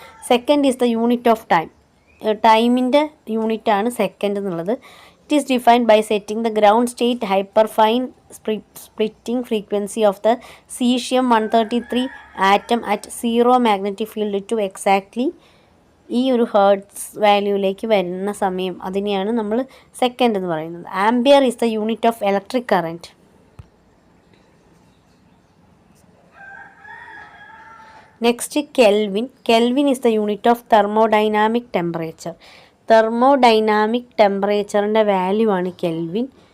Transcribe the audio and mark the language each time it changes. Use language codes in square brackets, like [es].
[en] Second is the unit of time. [ml] ടൈമിൻ്റെ യൂണിറ്റാണ് second എന്നുള്ളത്. [en] It is defined by setting the ground state hyperfine splitting frequency of the cesium-133 atom at 0 magnetic field to exactly [ml] ഈ ഒരു hertz വാല്യൂയിലേക്ക് വരുന്ന സമയം അതിനെയാണ് നമ്മൾ second എന്ന് പറയുന്നത്. [en] Ampere is the unit of electric current. Next kelvin is the unit of thermodynamic temperature. [ml] Thermodynamic ടെമ്പറേച്ചറിൻ്റെ value ആണ് kelvin.